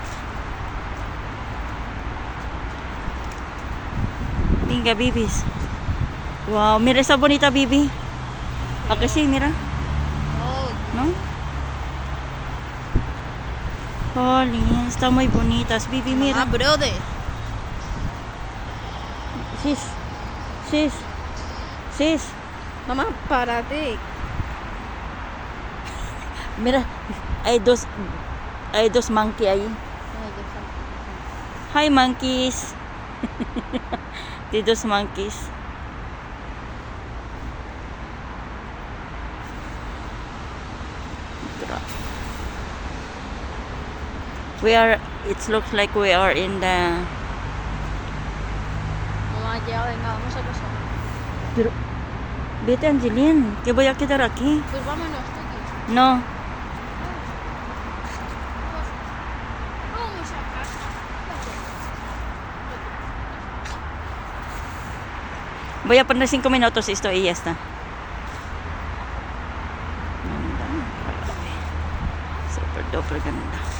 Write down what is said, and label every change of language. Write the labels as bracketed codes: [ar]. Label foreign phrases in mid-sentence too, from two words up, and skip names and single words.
[es] Venga, bibis. Wow, mira esa bonita bibi. ¿A que sí? Mira. No. ¿No? Jolín, están muy bonitas, bibi, mira. [en] Ah, brother. Sis. Sis. Sis. [es] Mamá, párate. Mira, hay dos monkey ahí. [en] Hi, monkeys. [es] Hay dos monkeys. [en] It looks like we are in the... [es] Mamá, ya, venga, vamos a casa. Pero, vete, Angeline, que voy a quedar aquí. Pues vámonos, Tiki. No, Vamos a casa. voy a poner 5 minutos esto y ya está. [tl] Ganda. Super duper ganda.